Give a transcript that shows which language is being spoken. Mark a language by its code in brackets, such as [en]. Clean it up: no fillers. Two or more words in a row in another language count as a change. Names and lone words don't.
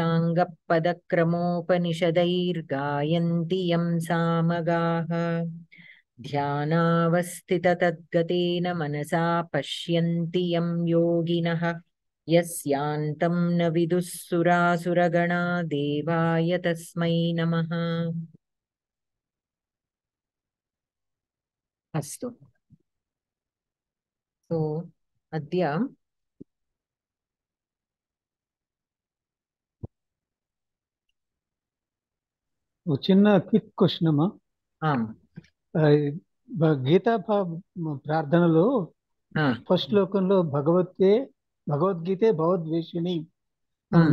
[sa] साङ्गपदक्रमोपनिषदैर्गायन्ति यं सामगाः ध्यानावस्थिततद्गतेन मनसा पश्यन्ति यं योगिनः यस्यान्तं न विदुः सुरासुरगणा देवाय तस्मै नमः। अस्तु। सो अद्य [te] చిన్న [en] quick question [te] అమ్మా. గీతా ప్రార్థనలో ఫస్ట్ శ్లోకంలో [sa] భగవద్గీతే భగవద్వేషిణి [te] ఉంది.